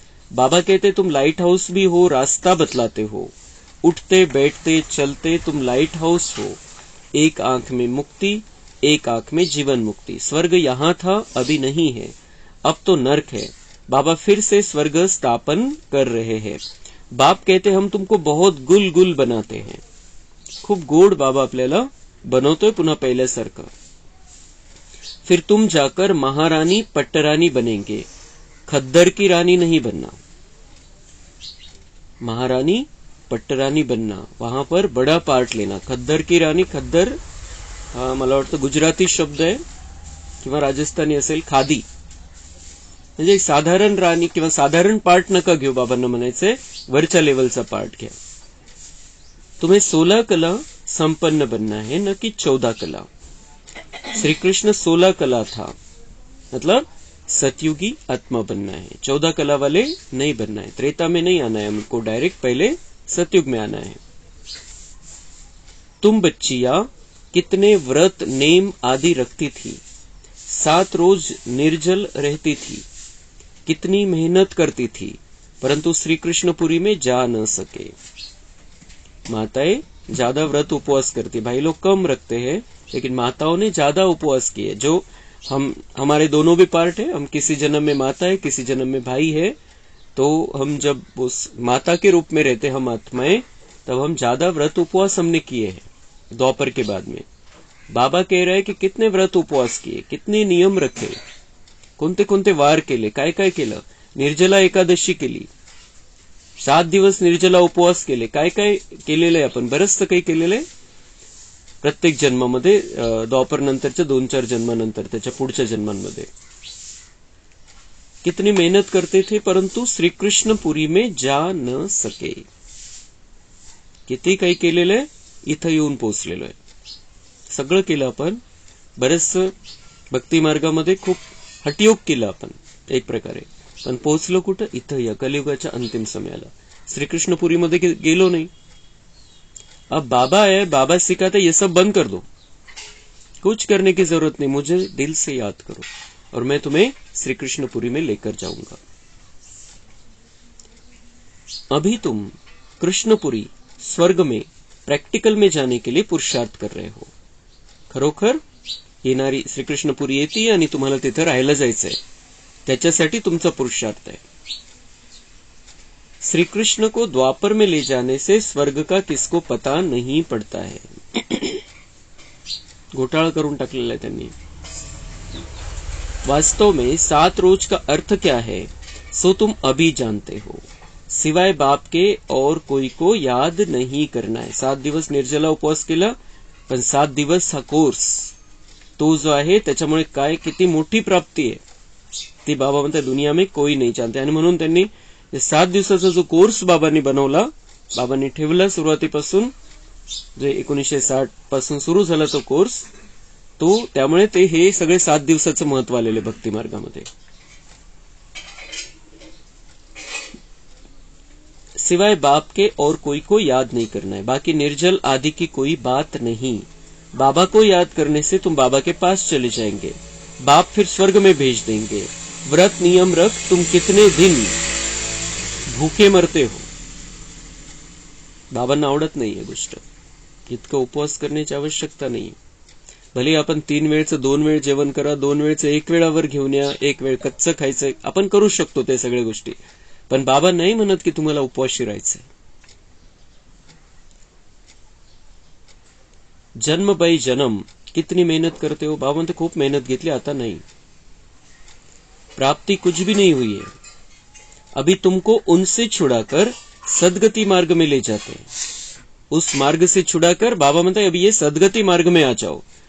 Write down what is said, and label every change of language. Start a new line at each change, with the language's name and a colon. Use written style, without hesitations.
Hindi: बाबा कहते तुम light house भी हो, रास्ता बतलाते हो। उठते बैठते चलते तुम लाइट हाउस हो। एक आंख में मुक्ति, एक आंख में जीवन मुक्ति। स्वर्ग यहां था, अभी नहीं है, अब तो नर्क है। बाबा फिर से स्वर्ग स्थापन कर रहे हैं। बाप कहते हम तुमको बहुत गुल गुल बनाते हैं।
Marathi: खूप गोड बाबा आपल्याला बनवतोय पुन्हा पहिल्यासारखं।
Hindi: फिर तुम जाकर महारानी पट्टरानी बनेंगे, खद्दर की रानी नहीं बनना। महारानी पट्टरानी बनना, वहां पर बड़ा पार्ट लेना। खद्दर की रानी,
Marathi: खद्दर हा मला वाटतं गुजराती शब्द आहे किंवा राजस्थानी असेल, खादी। म्हणजे साधारण राणी किंवा साधारण पार्ट नका घेऊ, बाबांना म्हणायचंय वरच्या लेवलचा पार्ट घ्या।
Hindi: तुम्हें 16 कला संपन्न बनना है, न कि 14 कला। श्री कृष्ण 16 कला था, मतलब सतयुगी आत्मा बनना है। 14 कला वाले नहीं बनना है। त्रेता में नहीं आना है हमको, डायरेक्ट पहले सतयुग में आना है। तुम बच्चियां कितने व्रत नेम आदि रखती थी। 7 रोज निर्जल रहती थी, कितनी मेहनत करती थी, परंतु श्री कृष्णपुरी में जा न सके। माताएं ज्यादा व्रत उपवास करती, भाई लोग कम रखते हैं, लेकिन माताओं ने ज्यादा उपवास किए। जो हमारे दोनों भी पार्ट है, हम किसी जन्म में माता है, किसी जन्म में भाई है, तो हम जब उस माता के रूप में रहते हम आत्माएं, तब हम ज्यादा व्रत उपवास हमने किए हैं द्वापर के बाद में। बाबा कह रहे हैं कि कितने व्रत उपवास किए, कितने नियम रखे,
Marathi: कोणते कोणते वार केले, काय काय केलं, निर्जला एकादशी केली, 7 दिवस निर्जला उपवास केले, काय काय केलेलं आहे आपण, बरंचसं काही केलेलं आहे प्रत्येक जन्मामध्ये, द्वापर नंतरच्या 2-4 जन्मानंतर, त्याच्या पुढच्या जन्मांमध्ये
Hindi: कितनी मेहनत करते थे, परंतु श्री कृष्णपुरी में जा न सके।
Marathi: किती काही केलेलं आहे, इथं येऊन पोहोचलेलो आहे, सगळं केलं आपण, बरेचसं भक्ती मार्गामध्ये खूप हटयोग केलं आपण एक प्रकारे, पण पोहोचलो कुठं, इथं या कलियुगाच्या अंतिम समयाला, श्रीकृष्णपुरीमध्ये गेलो नाही।
Hindi: अब बाबा है, बाबा सिखाते ये सब बंद कर दो, कुछ करने की जरूरत नहीं, मुझे दिल से याद करो और मैं तुम्हें श्री कृष्णपुरी में लेकर जाऊंगा। अभी तुम कृष्णपुरी स्वर्ग में प्रैक्टिकल में जाने के लिए पुरुषार्थ कर रहे हो।
Marathi: खरोखर येणारी श्रीकृष्णपुरी येते आणि तुम्हाला तिथे राहायला जायचंय, त्याच्यासाठी तुमचा पुरुषार्थ है।
Hindi: श्री कृष्ण को द्वापर में ले जाने से स्वर्ग का किसको पता नहीं पड़ता है।
Marathi: घोटाळा करून टाकलेला आहे त्यांनी।
Hindi: वास्तव में 7 रोज का अर्थ क्या है, सो तुम अभी जानते हो, सिवाय बाप के और कोई को याद नहीं करना है।
Marathi: 7 दिवस निर्जला उपवास केला, पण 7 दिवस हा कोर्स तो जो आहे त्याच्यामुळे काय किती मोठी प्राप्ती आहे ती बाबा म्हणतात
Hindi: दुनिया में कोई नहीं जानते।
Marathi: आणि म्हणून त्यांनी 7 दिवसाचा जो कोर्स बाबांनी बनवला, बाबांनी ठेवला सुरुवातीपासून, जे 1960 पासून सुरू झाला तो कोर्स, तो त्यामुळे ते हे सगळे 7 दिवसाचं महत्व आलेले भक्ती मार्गामध्ये।
Hindi: सिवाय बाप के और कोई को याद नहीं करना है, बाकी निर्जल आदि की कोई बात नहीं। बाबा को याद करने से तुम बाबा के पास चले जाएंगे, बाप फिर स्वर्ग में भेज देंगे। व्रत नियम रख, तुम कितने दिन भूखे मरते हो।
Marathi: बाबांना आवडत नाहीये गोष्ट, इतकं उपवास करण्याची आवश्यकता नाही। भले आपण 3 वेळचं 2 वेळ जेवण करा, 2 वेळचं 1 वेळावर घेऊन या, 1 वेळ कच्चं खायचं, आपण करू शकतो ते सगळ्या गोष्टी, पण बाबा नाही म्हणत की तुम्हाला उपवासी राहायचंय।
Hindi: जन्म बाई जन्म कितनी मेहनत करते हो,
Marathi: बाबा म्हणते खूप मेहनत घेतली, आता
Hindi: नहीं, प्राप्ति कुछ भी नहीं हुई है। अभी तुमको उनसे छुड़ाकर सदगति मार्ग में ले जाते हैं, उस मार्ग से छुड़ाकर
Marathi: बाबा म्हणते
Hindi: अभी ये सदगति मार्ग में आ जाओ।